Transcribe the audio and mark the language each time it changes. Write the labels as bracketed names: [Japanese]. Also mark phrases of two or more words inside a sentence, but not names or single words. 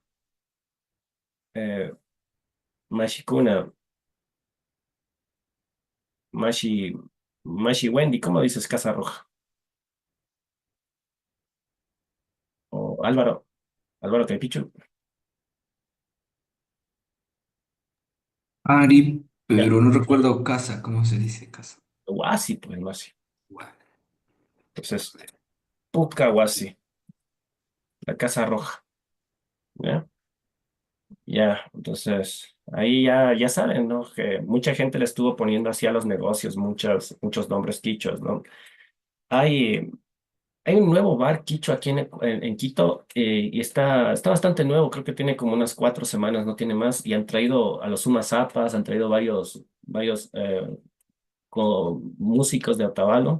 [Spanish] Eh, [Quechua] Mashikuna, Mashi, Mashi Wendy, [Spanish] ¿cómo dices casa roja? [Quechua] O Álvaro Capichu. Ari, [Spanish] Ya, pero no recuerdo casa, ¿cómo se dice casa? [Quechua] Wasi, pues Wasi. [Spanish] Guau. [Quechua] Entonces, Puka Wasi, [Spanish] la casa roja. ¿Ya? Ya, entonces, ahí ya saben, ¿no? Que mucha gente le estuvo poniendo así a los negocios, muchos nombres quichuas, ¿no? Hay, hay un nuevo bar quichua aquí en Quito y está bastante nuevo, creo que tiene como unas 4 semanas, no tiene más, y han traído a los Zapas, han traído varios músicos de Otavalo.